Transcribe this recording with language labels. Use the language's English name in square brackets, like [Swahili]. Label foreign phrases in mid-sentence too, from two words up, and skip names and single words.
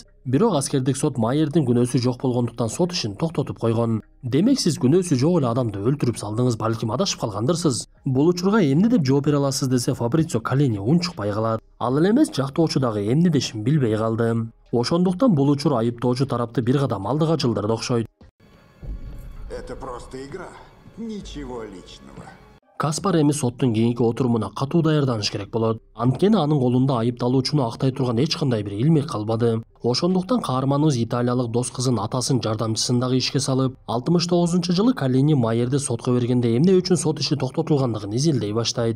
[Kyrgyz] Бирок аскердик сот Майердин күнөөсү жок болгондуктан сот ишин токтотуп койгон. Демек сиз күнөөсү жок эле адамды өлтүрүп салдыңыз, балким адашып калгандырсыз. Бул учурга эмне деп жооп бере аласыз десе Фабрицио Каллини унчукпай калат. Ал эле эмес, жактоочу дагы эмне дешин билбей калды. Ошондуктан бул учур айыптоочу тарапты бир кадам алдыга жылдырды окшойт. [Russian] Это просто игра. Ничего личного. [Kyrgyz] Каспар эми соттун кийинки отурумуна катуу даярданыш керек болот. Анткени анын колунда айыпталуучуну актай турган эч кандай бир илмек калбады. Ошондуктан каарманыбыз италиялык дос кызын атасын жардамчысын дагы ишке салып, 69-жылы Каллини Майерди сотко бергенде эмне үчүн сот иши токтотулгандыгын изилдей баштайт.